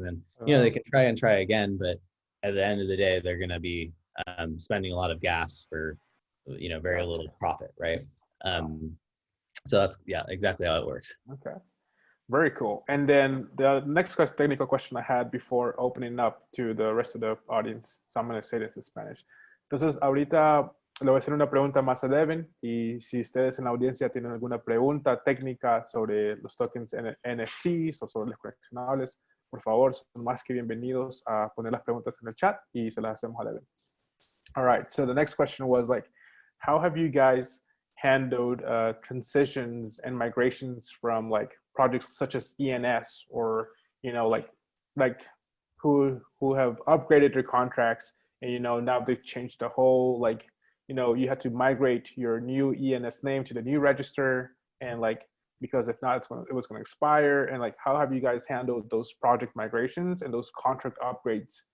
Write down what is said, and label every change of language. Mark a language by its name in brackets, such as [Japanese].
[English] And then they can try again, but at the end of the day, they're going to be spending a lot of gas for very little profit, right? So that's exactly how it works. Okay. Very cool. And then the next technical question I had before opening up to the rest of the audience, so I'm going to say this in Spanish. [Spanish] Entonces, ahorita le voy a hacer una pregunta más a Devin, y si ustedes en la audiencia tienen alguna pregunta técnica sobre los tokens NFTs o sobre los coleccionables, por favor, son más que bienvenidos a poner las preguntas en el chat y se las hacemos a Devin. [English] All right. So the next question was like, how have you guys handled transitions and migrations from like projects such as ENS, or like who have upgraded their contracts, and now they've changed the whole, like you had to migrate your new ENS name to the new register, and like, because if not it was going to expire, and like how have you guys handled those project migrations and those contract upgrades?